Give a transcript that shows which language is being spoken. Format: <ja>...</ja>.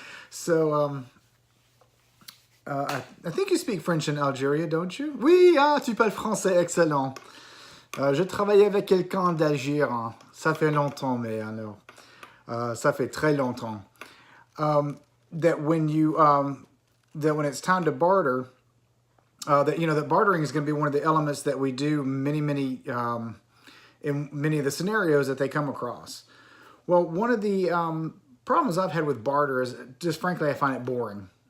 <en>So I think you speak French in Algeria, don't you?</en> <fr>Oui, tu parles français, excellent. Je travaillais avec quelqu'un d'Algérie. Ça fait longtemps, mais alors, ça fait très longtemps.</fr> <en>That when it's time to barter, that bartering is going to be one of the elements that we do in many of the scenarios that they come across. Well, one of the problems I've had with barter is just frankly I find it boring.</en>